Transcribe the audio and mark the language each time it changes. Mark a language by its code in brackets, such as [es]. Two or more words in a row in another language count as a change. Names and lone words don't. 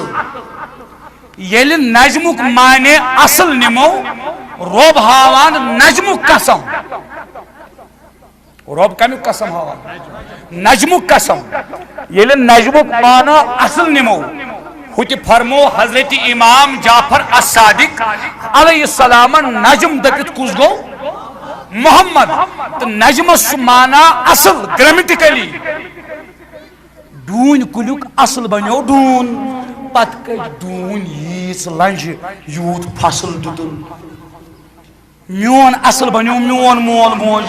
[ks] ییٚلہِ نجمُک معنی اصل نِمو, رۄب ہاوان نجمُک قسم. رۄب کمیُک قسم ہاوان نجمُک قسم. ییٚلہِ نجمُک معنی اصل نِمو, ہوتہِ فرمو حضرت امام جعفر الصادق علیہ السلام نجم دپت کُس گو محمد. تو نجمس چھُ مانا اصل گریمٹیکلی. ڈوٗنۍ کُلیُک اصل بنیو ڈوٗن. پتہٕ کٔتۍ ڈوٗنۍ ییٖژ لنجہِ یوٗت فصل دِتُن. میون اصل بنیو میون مول موج.